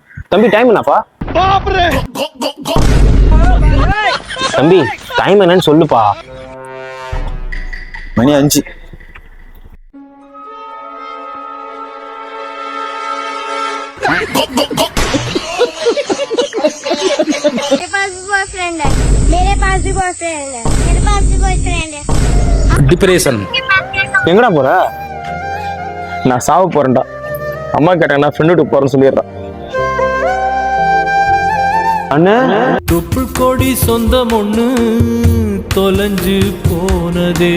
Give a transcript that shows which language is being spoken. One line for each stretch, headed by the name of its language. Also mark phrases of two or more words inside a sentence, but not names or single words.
Tamil: தம்பி டைம் என்னப்பா? தம்பி டைம் என்னன்னு சொல்லுப்பா. மணி 5.
Hindi: मेरे पास भी बॉयफ्रेंड है, मेरे पास भी बॉयफ्रेंड है, मेरे पास भी बॉयफ्रेंड है।
Tamil: டிப்ரெஷன். எங்கடா போற? நான் சாவ போறேன்டா. அம்மா கேட்டாங்க நான் ஃப்ரெண்டு வீட்டுக்கு போறேன்னு சொல்லிடுறேன். அண்ணே தொப்புள் கொடி சொந்தம் ஒண்ணு தொலைஞ்சு போனதே.